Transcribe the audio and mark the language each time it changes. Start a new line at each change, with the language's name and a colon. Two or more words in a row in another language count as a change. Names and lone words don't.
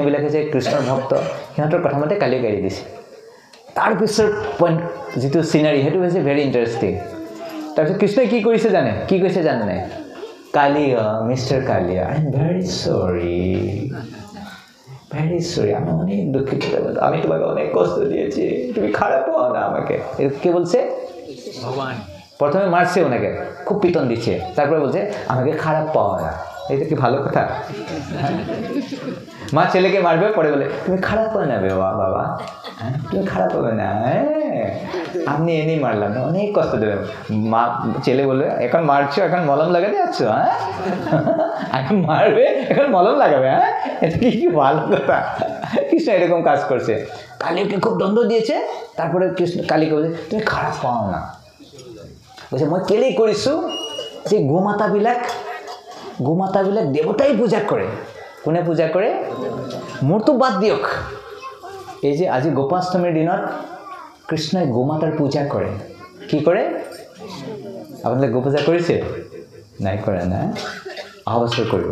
Assamese: বিলাকে যে কৃষ্ণৰ ভক্ত সিহঁতৰ কথা মতে কালিয়াক এৰি দিছে তাৰ পিছৰ পইণ্ট যিটো সিনাৰী সেইটো হৈছে
English: very interesting
Assamese: তাৰপিছত কৃষ্ণই কি কৰিছে জানে কি কৈছে জানে নাই কালিয়া মিস্টাৰ কালিয়া
English: I am very sorry
Bangla: আমি অনেক দুঃখিত আমি তোমাকে অনেক কষ্ট দিয়েছি তুমি খারাপ হও না আমাকে কে বলছে ভগবান প্রথমে মারছে ওনাকে খুব পিটন দিচ্ছে তারপরে বলছে আমাকে খারাপ পাও না এটা কি ভালো কথা মা ছেলেকে মারবে পরে বলে তুমি খারাপ হবে না বাবা তুমি খারাপ হবে না আপনি এনেই মারলাম না অনেক কষ্ট দিলাম মা ছেলে বলবে এখন মারছো এখন মলম লাগাতে যাচ্ছ এখন মারবে এখন মলম লাগাবে এটা কি ভালো কথা কৃষ্ণ এরকম কাজ করছে কালীকে খুব দণ্ড দিয়েছে তারপরে কৃষ্ণ কালীকে বলছে তুমি খারাপ পাও না বলছে
Assamese: মই কেলেই কৰিছোঁ যে গোমাতাবিলাক দেৱতাই পূজা কৰে কোনে পূজা কৰে মোৰতো বাদ দিয়ক এই যে আজি গোপাষ্টমীৰ দিনত কৃষ্ণই গোমাতাৰ পূজা কৰে কি কৰে আপোনালোকে গো পূজা কৰিছে নাই কৰা না অহা বছৰ কৰিব